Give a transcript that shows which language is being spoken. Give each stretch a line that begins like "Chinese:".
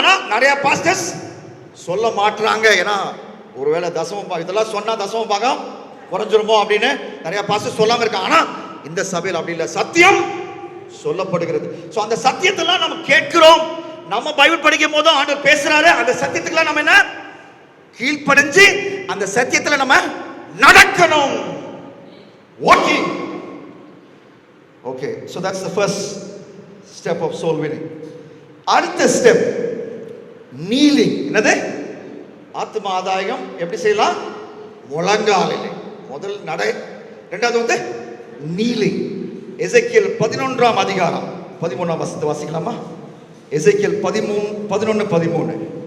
Tamil: ஆனால் நிறைய பாஸ்டர்ஸ் சொல்ல மாட்டுறாங்க. ஏன்னா ஒருவேளை இதெல்லாம் சொன்னா தசம பாகம் குறைஞ்சிருமோ அப்படின்னு நிறைய பாஸ்டர்ஸ் சொல்லாம இருக்காங்க. ஆனால் இந்த சபையில் அப்படி இல்லை, சத்தியம் சொல்லப்படுகிறது. ஸோ அந்த சத்தியத்தெல்லாம் நம்ம கேட்கிறோம். நம்ம பைபிள் படிக்கும் போதும் ஆண்டவர் பேசுறாரு. அந்த சத்தியத்துக்குலாம் நம்ம என்ன கீழ்ப்படைஞ்சு அந்த சத்தியத்துல நம்ம நடக்கணும்.
English: Walking. Okay, so that's the first step of soul winning.
Tamil: அடுத்த ஸ்டெப் kneeling. என்னது? ஆத்ம ஆதாயம் எப்படி செய்யலாம்? முழங்காலிலே. முதல் நடை. இரண்டாவது வந்து kneeling. எசேக்கியேல் 11ஆம் அதிகாரம் 13ஆம் வசனத்தை வாசிக்கலாமா? எசேக்கியேல் 11:13.